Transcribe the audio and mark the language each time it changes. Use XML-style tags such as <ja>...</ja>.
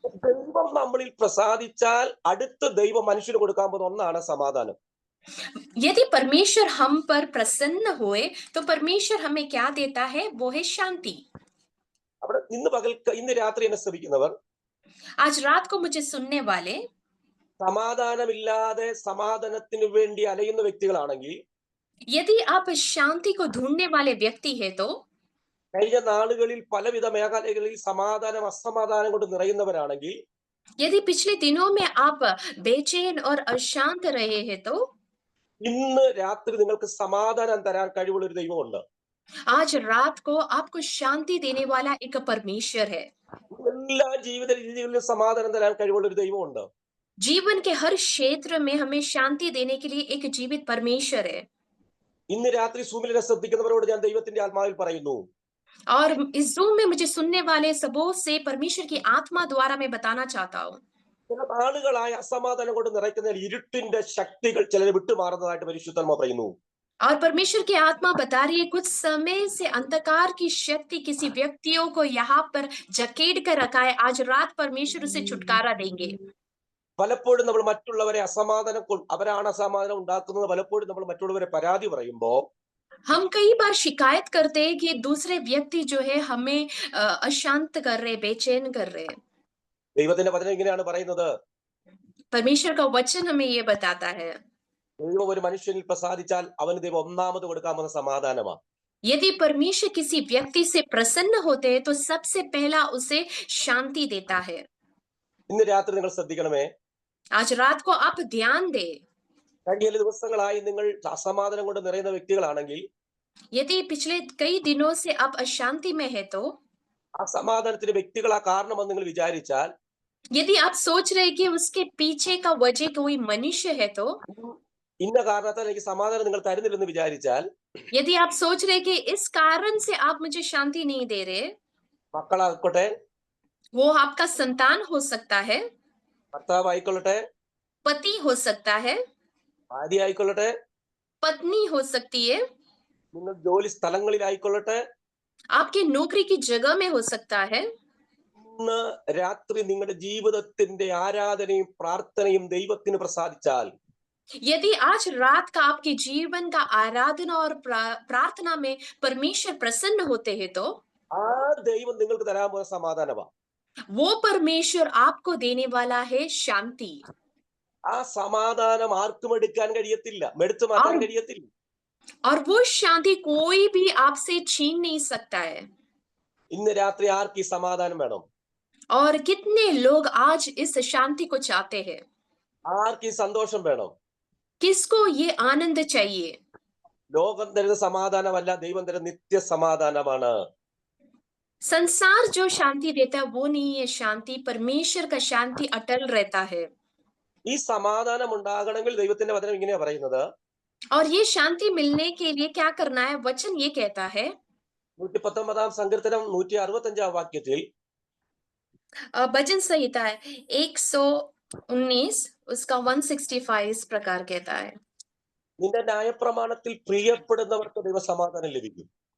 <ml>ദൈവം നമ്മളിൽ പ്രസാദിച്ചാൽ അടുത്ത ദൈവം മനുഷ്യന് കൊടുക്കാൻ പോകുന്ന ഒന്നാണ് സമാധാനം.</ml> <hi>यदि परमेश्वर हम पर प्रसन्न हुए तो परमेश्वर हमें क्या देता है? वो है शांति.</hi> <ml>അവിടെ ഇന്ന് രാത്രി എന്നെ ശ്രമിക്കുന്നവർ,</ml> <hi>आज रात को मुझे सुनने वाले,</hi> <ml>സമാധാനമില്ലാതെ സമാധാനത്തിന് വേണ്ടി അലയുന്ന വ്യക്തികളാണെങ്കിൽ,</ml> <hi>यदि आप शांति को ढूंढने वाले व्यक्ति है तो</hi> <ml>കഴിഞ്ഞ നാളുകളിൽ പലവിധ മേഖലകളിൽ സമാധാനം അസമാധാനം കൊണ്ട് നിറയുന്നവരാണെങ്കിൽ,</ml> <hi>यदि पिछले दिनों में आप बेचैन और अशांत रहे हैं तो</hi> <ml>ഇന്ന് രാത്രി നിങ്ങൾക്ക് സമാധാനം തരാൻ കഴിവുള്ള ഒരു ദൈവമുണ്ട്.</ml> <hi>आज रात को आपको शांति देने वाला एक परमेश्वर है.</hi> <ml>എല്ലാ ജീവിത രീതികളിലും സമാധാനം തരാൻ കഴിവുള്ള ഒരു ദൈവമുണ്ട്.</ml> <hi>जीवन के हर क्षेत्र में हमें शांति देने के लिए एक जीवित परमेश्वर है.</hi> <ml>ഇന്ന് രാത്രി സൂമിലിനെ ശ്രദ്ധിക്കുന്നവരോട് ഞാൻ ദൈവത്തിന്റെ ആത്മാവിൽ പറയുന്നു,</ml> <hi>और इस जूम में मुझे सुनने वाले सबों से परमेश्वर की आत्मा द्वारा मैं बताना चाहता हूँ,</hi> <ml>ചില നാളുകളായ അസമാധാനം കൊണ്ട് നിറയ്ക്കുന്ന ഇരുട്ടിന്റെ ശക്തികൾ ചിലരെ വിട്ടുമാറുന്നതായിട്ട് പരിശുദ്ധാത്മാവ് പറയുന്നു.</ml> <hi>और परमेश्वर की आत्मा बता रही है कुछ समय से अंधकार की शक्ति किसी व्यक्तियों को यहाँ पर जकेड़ कर रखा है. आज रात परमेश्वर उसे छुटकारा देंगे.</hi> <ml>പലപ്പോഴും നമ്മൾ മറ്റുള്ളവരെ അവരാണ് അസമാധാനം ഉണ്ടാക്കുന്നത്. പലപ്പോഴും നമ്മൾ മറ്റുള്ളവരെ പരാതി പറയുമ്പോൾ</ml> <hi>हम कई बार शिकायत करते हैं कि दूसरे व्यक्ति जो है हमें अशांत कर रहे, बेचैन कर रहे.</hi> <ml>ദൈവത്തിന്റെ വചനം ഇങ്ങനെയാണ് പറയുന്നത്,</ml> <hi>परमेश्वर का वचन हमें ये बताता है,</hi> <ml>ദൈവം ഒരു മനുഷ്യനിൽ പ്രസാദിച്ചാൽ അവന് ദൈവം ഒന്നാമത് കൊടുക്കാമെന്ന സമാധാനമാണ്.</ml> <hi>यदि परमेश्वर किसी व्यक्ति से प्रसन्न होते हैं तो सबसे पहला उसे शांति देता है.</hi> <ml>ഇന്ന് രാത്രി നിങ്ങൾ ശ്രദ്ധിക്കണമേ,</ml> <hi>आज रात को आप ध्यान दे.</hi> <ml>കഴിഞ്ഞ ചില ദിവസങ്ങളായി നിങ്ങൾ അസമാധാനം കൊണ്ട് നിറയുന്ന വ്യക്തികളാണെങ്കിൽ,</ml> <hi>यदि पिछले कई दिनों से आप अशांति में है तो</hi> <ml>അസമാധാനത്തിന് വ്യക്തികളാ കാരണമെന്ന് നിങ്ങൾ വിചാരിച്ചാൽ,</ml> <hi>यदि आप सोच रहे कि उसके पीछे का वजह कोई मनुष्य है तो</hi> <ml>ഇന്ന കാരണത്താൽ എനിക്ക് സമാധാനം നിങ്ങൾ തരുന്നില്ലെന്ന് വിചാരിച്ചാൽ,</ml> <hi>यदि आप सोच रहे कि इस कारण से आप मुझे शांति नहीं दे रहे,</hi> <ml>മക്കളായിക്കോട്ടെ,</ml> <hi>वो आपका संतान हो सकता है,</hi> <ml>ഭർത്താവ് ആയിക്കൊള്ളട്ടെ,</ml> <hi>पति हो सकता है,</hi> <ml>ഭാര്യ ആയിക്കൊള്ളട്ടെ,</ml> <hi>पत्नी हो सकती है,</hi> <ml>നിങ്ങൾ ജോലി സ്ഥലങ്ങളിലായിക്കൊള്ളട്ടെ,</ml> <hi>आपके नौकरी की जगह में हो सकता है।</hi> <ml>ഇന്ന് രാത്രി നിങ്ങളുടെ ജീവിതത്തിന്റെ ആരാധനയും പ്രാർത്ഥനയും ദൈവത്തിന് പ്രസാദിച്ചാൽ,</ml> <hi>यदि आज रात का आपके जीवन का आराधना और प्रार्थना में परमेश्वर प्रसन्न होते हैं, तो</hi> <ml>ആ ദൈവം നിങ്ങൾക്ക് തരാൻ പോകുന്ന സമാധാനമാണ്.</ml> <hi>वो परमेश्वर आपको देने वाला है शांति।</hi> <ml>ആ സമാധാനം ആർക്കും എടുക്കാൻ കഴിയത്തില്ല, എടുത്തു മാറ്റാൻ കഴിയത്തില്ല.</ml> <hi>और वो शांति कोई भी आपसे छीन नहीं सकता है।</hi> <ml>ഇന്ന് രാത്രി ആർക്ക് ഈ സമാധാനം വേണം?</ml> <hi>और कितने लोग आज इस शांति को चाहते हैं?</hi> <ml>ആർക്ക് ഈ സന്തോഷം വേണം?</ml> <hi>किसको ये आनंद चाहिए?</hi> <ml>ലോകം തരുന്ന സമാധാനമല്ല, ദൈവം തരുന്ന നിത്യ സമാധാനമാണ്.</ml> <hi>संसार जो शांति देता है वो नहीं है शांति, परमेश्वर का शांति अटल रहता है।</hi> <ml>ഈ സമാധാനം ഉണ്ടാകണമെങ്കിൽ ദൈവത്തിന്റെ വചനം ഇങ്ങനെയാ പറയുന്നത്.</ml> <hi>और ये शांति मिलने के लिए क्या करना है? वचन ये कहता है</hi> <ml>119 സങ്കീർത്തനം 165 വാക്യത്തിൽ,</ml> <hi>भजन संहिता है 119 उसका 165 इस प्रकार कहता है,</hi> <ml>നിന്റെ ന്യായപ്രമാണത്തിൽ പ്രിയപ്പെടുന്നവർക്ക് ദൈവസമാധാനം ലഭിക്കും.</ml>